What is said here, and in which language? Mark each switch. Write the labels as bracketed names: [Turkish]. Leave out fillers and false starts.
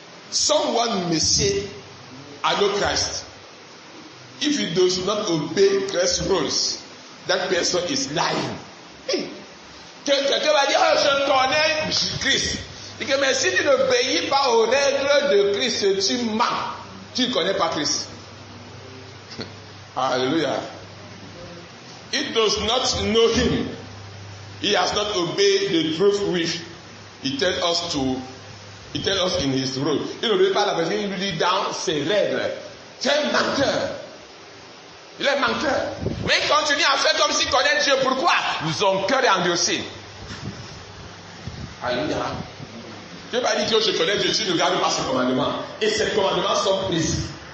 [English] Someone may say, I know Christ. If he does not obey Christ's rules, that person is lying. [French] Quelqu'un va dire, oh, je connais Christ. Et que, mais si tu n'obéis pas aux règles de Christ, tu mens. Tu ne connais pas Christ. [English] Alléluia. He does not know him. He has not obeyed the truth which he tells us in his rule. [French] Il n'obéit pas la vérité, il lui dit dans ses règles. C'est un menteur. Il est menteur. Mais il continue à faire comme s'il connaît Dieu. Pourquoi? Son cœur est endurci. Alléluia. Dieu va dire que je connais Dieu, tu ne gardes pas ses commandements. Et ses commandements sont précis.